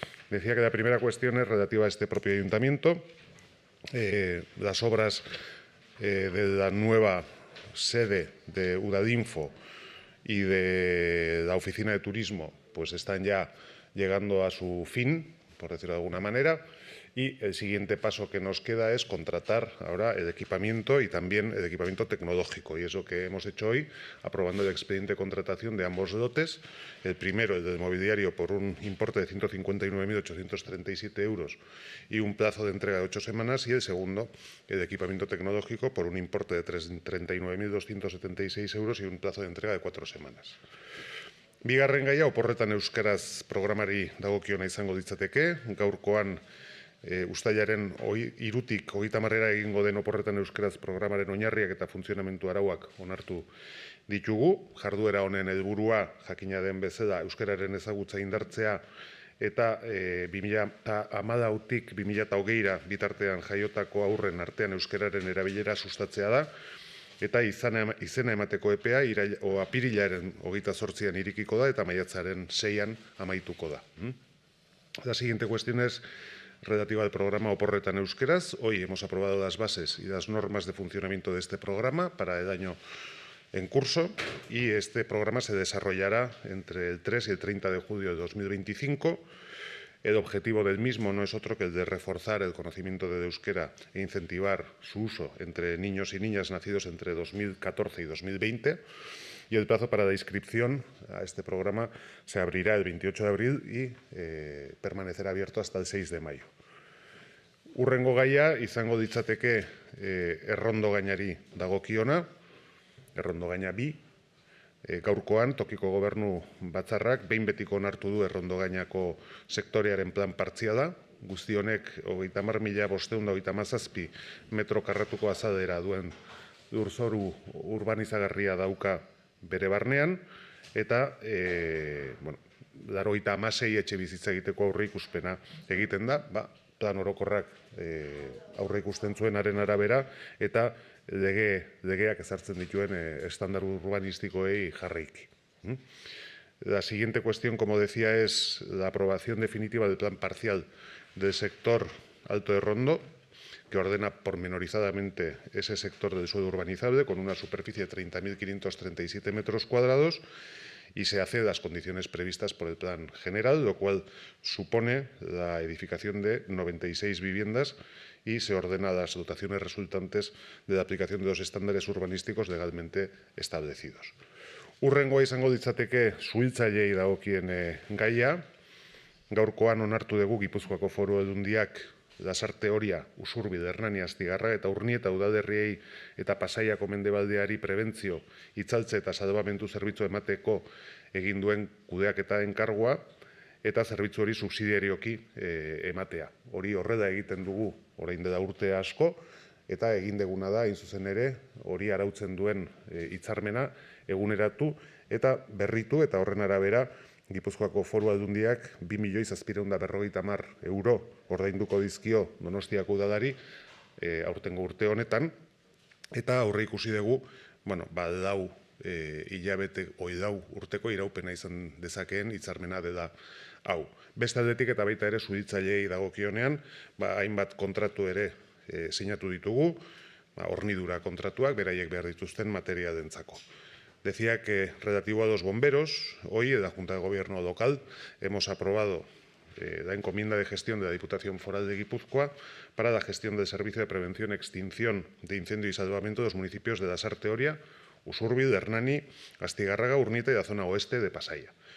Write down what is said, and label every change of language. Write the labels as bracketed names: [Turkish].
[Spanish] Decía que la primera cuestión es relativa a este propio ayuntamiento. Las obras de la nueva sede de Udadinfo y de la oficina de turismo pues están ya llegando a su fin, por decirlo de alguna manera, y el siguiente paso que nos queda es contratar ahora el equipamiento y también el equipamiento tecnológico, y es lo que hemos hecho hoy, aprobando el expediente de contratación de ambos lotes. El primero, el del mobiliario, por un importe de 159.837 euros y un plazo de entrega de 8 semanas, y el segundo, el de equipamiento tecnológico, por un importe de 39.276 euros y un plazo de entrega de 4 semanas. [Basque] Bigarren gaia, oporretan euskaraz programari dagokiona izango ditzateke, gaurkoan Uztailaren 3-tik 30 egingo den oporretan euskaraz programaren oinarriak eta funtzionamendu arauak onartu ditugu. Jarduera honen helburua, jakina den bezala, euskararen ezagutza indartzea eta 2014-tik 2020 bitartean jaiotako haurren artean euskararen erabilera sustatzea da, eta izena emateko epea apirilaren 28an irikiko da eta maiatzaren 6an amaituko da. [Spanish] La siguiente cuestión es relativa al programa Oporretan Euskaraz. Hoy hemos aprobado las bases y las normas de funcionamiento de este programa para el año en curso, y este programa se desarrollará entre el 3 y el 30 de julio de 2025. El objetivo del mismo no es otro que el de reforzar el conocimiento del euskera e incentivar su uso entre niños y niñas nacidos entre 2014 y 2020. Y el plazo para la inscripción a este programa se abrirá el 28 de abril y permanecerá abierto hasta el 6 de mayo. [Basque] Hurrengo gaia izango ditzateke errondo gainari dagokiona, errondo gaina 2. Gaurkoan tokiko gobernu batzarrak behin betiko onartu du errondo gainako sektorearen plan partziala. Guzti honek 30.517 metro karratuko azalera duen lurzoru urbanizagarria dauka bere barnean, eta 96 etxe bizitza egiteko aurreikuspena egiten da, plan orokorrak aurreikusten zuenaren arabera, eta legeak ezartzen dituen estandar urbanistikoei jarraiki. [Spanish] La siguiente cuestión, como decía, es la aprobación definitiva del plan parcial del sector Alto de Rondo, que ordena pormenorizadamente ese sector del suelo urbanizable con una superficie de 30.537 metros cuadrados, y se accede a las condiciones previstas por el plan general, lo cual supone la edificación de 96 viviendas, y se ordena las dotaciones resultantes de la aplicación de los estándares urbanísticos legalmente establecidos. [Basque] Hurrengoa izango ditzateke suhiltzaileei dagokien gaia. Gaurkoan onartu dugu Gipuzkoako Foru Aldundiak Lasarte, Oria, Usurbil, Hernani, Astigarraga eta Urnieta udalerriei eta Pasaiako mendebaldeari prebentzio, itzaltze eta salbamendu zerbitzu emateko egin duen kudeaketa enkargua, eta zerbitzu hori subsidiarioki ematea. Hori horrela egiten dugu orain dela urte asko, eta egin deguna da, hain zuzen ere, hori arautzen duen hitzarmena eguneratu eta berritu, eta horren arabera Gipuzkoako Foru Aldundiak 2.750.000 euro ordainduko dizkio Donostiako udalari aurtengo urte honetan, eta aurreikusi dugu, 4 hilabete, 4 urteko iraupena izan dezakeen hitzarmena dela hau. Beste aldetik eta baita ere suhiltzaileei dagokionean, hainbat kontratu ere sinatu ditugu. hornidura kontratuak beraiek behar dituzten materia dentzako. [Spanish] Decía que relativo a los bomberos, hoy en la Junta de Gobierno local hemos aprobado la encomienda de gestión de la Diputación Foral de Guipúzcoa para la gestión del Servicio de Prevención y Extinción de Incendio y Salvamento de los municipios de Lasarte Oria, Usurbil, Hernani, Astigarraga, Urnieta y la zona oeste de Pasaia.